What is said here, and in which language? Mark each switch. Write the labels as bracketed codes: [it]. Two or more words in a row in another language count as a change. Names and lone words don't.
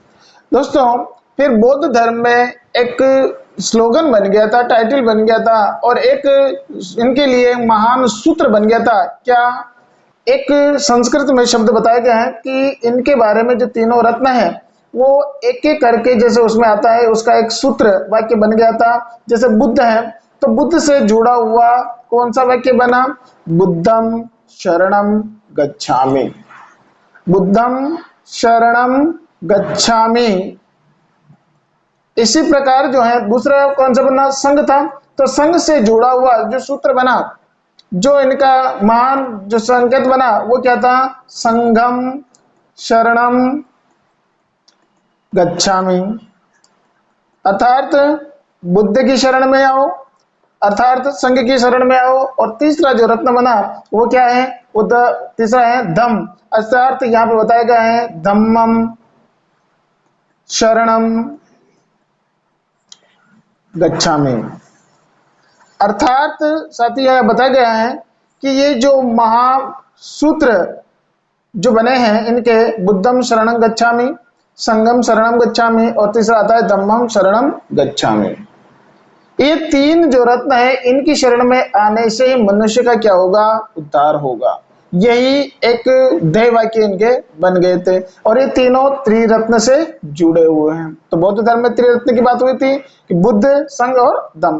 [hi] दोस्तों, फिर बौद्ध धर्म में एक स्लोगन बन गया था, टाइटल बन गया था, और एक इनके लिए महान सूत्र बन गया था। क्या? एक संस्कृत में शब्द बताया गया है कि इनके बारे में जो तीनों रत्न है वो एक एक करके जैसे उसमें आता है, उसका एक सूत्र वाक्य बन गया था। जैसे बुद्ध है तो बुद्ध से जुड़ा हुआ कौन सा वाक्य बना? [pi] बुद्धम शरणम गच्छामि। बुद्धम शरणम गच्छामि। [hi] इसी प्रकार जो है दूसरा कौन सा बना? संघ था, तो संघ से जुड़ा हुआ जो सूत्र बना, जो इनका महान जो संकेत बना, वो क्या था? [pi] संघम शरणम गच्छामि। [hi] अर्थात बुद्ध की शरण में आओ, अर्थात संघ की शरण में आओ। और तीसरा जो रत्न बना वो क्या है? वो तीसरा है धम्म। अर्थात यहाँ पे बताया गया है [pi] धम्मम शरणम गच्छामि। [hi] अर्थात साथ ही यह बताया गया है कि ये जो महासूत्र जो बने हैं इनके [pi] बुद्धम शरणं गच्छामि, संघम शरणं गच्छामि [hi] और तीसरा आता है [pi] धम्मम शरणं गच्छामि। [hi] ये तीन जो रत्न है इनकी शरण में आने से ही मनुष्य का क्या होगा? उद्धार होगा। यही एक ध्येय वाक्य इनके बन गए थे, और ये तीनों त्रिरत्न से जुड़े हुए हैं। तो बौद्ध धर्म में त्रिरत्न की बात हुई थी कि बुद्ध, संघ और धम्म।